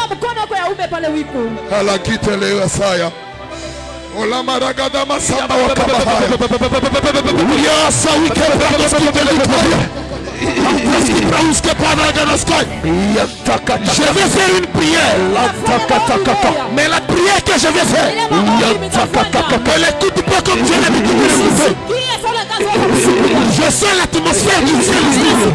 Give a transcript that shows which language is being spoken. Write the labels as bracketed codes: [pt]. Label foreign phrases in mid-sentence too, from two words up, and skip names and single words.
[fr] Elle a quitté les Rasaya. Ola maragada masamba wakabahaya. Yasa wikebra skite l'Italie. Je vais faire une prière. Mais la prière que je vais faire, elle écoute pas comme Dieu l'a écouté. Je sens l'atmosphère du ciel ici.